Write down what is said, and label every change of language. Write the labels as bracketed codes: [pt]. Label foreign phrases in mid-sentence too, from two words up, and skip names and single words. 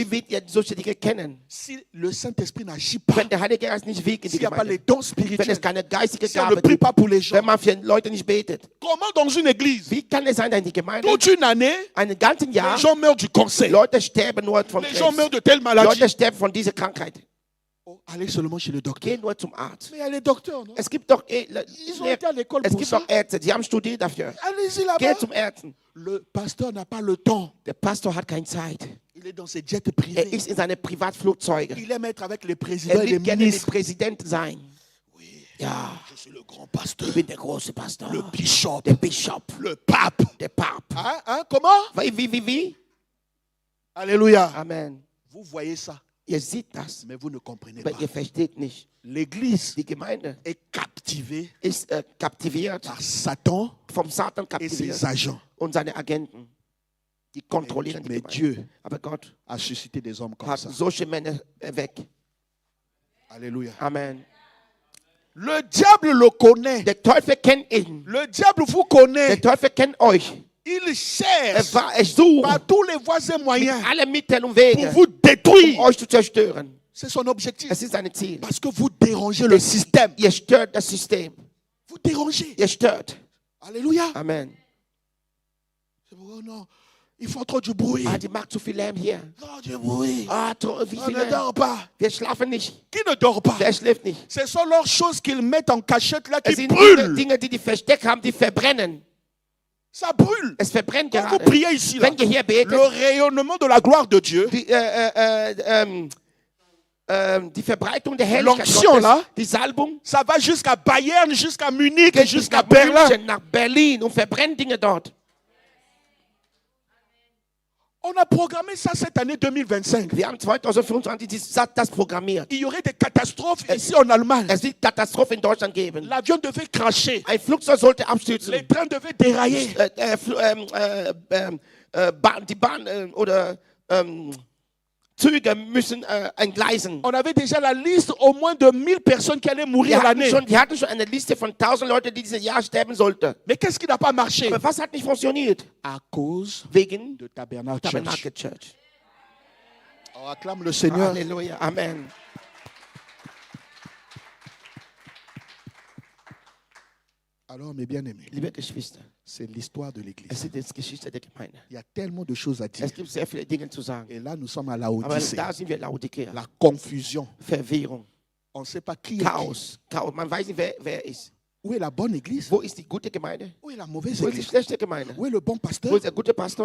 [de] Wie wird ihr solche Dinge kennen, [fr] si le Saint-Esprit n'agit pas? [de] wenn der Heilige Geist nicht wirkt in die [fr] S'il n'y a pas les [de] Gemeinde? [fr] dons [de] Wenn es [fr] spirituels? [de] keine geistige [fr] Si on ne [de] Gabe [fr] prie [de] gibt, [fr] pas pour les gens? [de] wenn man für Leute nicht betet? [fr] Comment dans une église, [de] Wie kann es sein, dass in die Gemeinde [fr] toute une année, [de] einen ganzen Jahr [fr] les gens meurent du cancer, [de] Leute sterben nur von [fr] les gens meurent [de] Krebs, [fr] de telle maladie? [de] Leute sterben von dieser Krankheit? [fr] Oh, allez seulement chez le docteur. [de] Geh nur zum Arzt. [fr] Mais il y a les docteurs, non? [de] Es gibt doch [fr] Ils ont été à l'école [de] es [fr] pour [de] gibt [fr] ça. [de] doch Ärzte, die haben studiert dafür. [fr] Allez-y [de] Geh [fr] là-bas. [de] zum Ärzten. [fr] Le pasteur n'a pas le temps. [de] Der Pastor hat keine Zeit. [fr] Il est dans ses jets [de] Er [fr] privés. [de] ist in seine Privatflugzeuge. [fr] Il aime être avec les [de] Er [fr] présidents et les [de] will gerne mit [fr] ministres. [de] Präsident sein. [fr] Oui, [de] Ja, [fr] je suis le grand pasteur, [de] ich bin der große Pastor. [fr] le bishop, [de] Der Bischof, [fr] le pape. [de] der Papst. [fr] Comment? [de] Wie? [fr] Alléluia. Amen. Vous voyez ça, [de] Ihr seht das, [fr] mais vous ne comprenez [de] aber [fr] pas. [de] ihr versteht nicht. [fr] L'église [de] Die Gemeinde [fr] est captivée [de] ist kaptiviert, [fr] par Satan [de] vom Satan [fr] et ses [de] kaptiviert [fr] agents. [de] und seine Agenten. Die kontrollieren die [fr] Mais [de] Gemeinde. [fr] Dieu [de] Aber Gott [fr] a suscité des hommes comme [de] hat [fr] ça. [de] solche Männer erweckt. [fr] Alléluia. Amen. Le diable le connaît. [de] Der Teufel kennt ihn. [fr] Le diable vous [de] Der [fr] connaît. [de] Teufel kennt euch. [fr] Il cherche [de] Er sucht [fr] par tous les voies et [de] mit [fr] moyens [de] allen Mitteln und [fr] pour [de] Wegen, [fr] vous détruire. [de] euch zu zerstören. [fr] C'est son objectif. [de] Es ist sein Ziel. [fr] Parce que vous dérangez le système. [de] Ihr stört das System. [fr] Vous dérangez. [de] Ihr stört. [fr] Alléluia. Amen. Oh non, ils font trop du bruit. [de] Die macht zu viel Lärm hier. [fr] Trop du bruit. [de] Wie [fr] On [de] viel [fr] ne [de] Lärm? [fr] dort pas. [de] Wir schlafen nicht. [fr] Qui ne dort pas? [de] Wer schläft nicht? [fr] Ce sont leurs choses qu'ils mettent en cachette là [de] Es [fr] qui [de] sind [fr] brûlent. [de] Dinge, die versteckt haben, die verbrennen. [fr] Ça brûle. [de] Es verbrennt [fr] Quand vous [de] gerade. [fr] priez ici, là, [de] Wenn ihr hier betet, [fr] le rayonnement de la gloire de Dieu, [de] die Verbreitung der Herrlichkeit [fr] L'onction, [de] Gottes, [fr] là, [de] die Salbung, [fr] ça va jusqu'à Bayern, jusqu'à Munich, [de] geht bis [fr] jusqu'à [de] nach [fr] Berlin. [de] München, nach Berlin und verbrennt Dinge dort. [fr] On a programmé ça cette année 2025. [de] Wir haben 2025 das programmiert. [fr] Il y aurait des catastrophes ici en Allemagne. [de] Es wird Katastrophen in Deutschland geben. [fr] L'avion devait cracher. [de] Ein Flugzeug sollte abstürzen. [fr] Les trains devaient dérailler. [de] Die Bahn oder Züge müssen entgleisen. [fr] On avait déjà la liste au moins de 1000 personnes qui allaient mourir l'année. [de] Wir hatten schon eine Liste von 1000 Leuten, die dieses Jahr sterben sollten. [fr] Mais qu'est-ce qui n'a pas marché? [de] Aber was hat nicht funktioniert? [fr] À cause [de] Wegen [fr] de Tabernacle [de] Tabernacle [fr] Church. [de] Church. [fr] On acclame le Seigneur. [de] Halleluja, Amen. [fr] Alors, mes bien-aimés, [de] Liebe Geschwister, [fr] c'est l'histoire de [de] es [fr] l'Église. [de] ist die Geschichte der Gemeinde. [fr] Il y a tellement de choses à dire. [de] Es gibt sehr viele Dinge zu sagen. [fr] Et là, nous sommes à [de] Aber [fr] Laodicée. [de] da sind wir Laodicea. [fr] La confusion. [de] Verwirrung, [fr] On ne sait pas qui est qui. [de] Chaos. Man weiß nicht, wer ist. [fr] Où est la bonne Église? [de] Wo ist die gute Gemeinde? [fr] Où est la mauvaise [de] Wo ist die [fr] Église? [de] schlechte Gemeinde? [fr] Où est le bon [de] Wo [fr] pasteur? [de] ist der gute Pastor?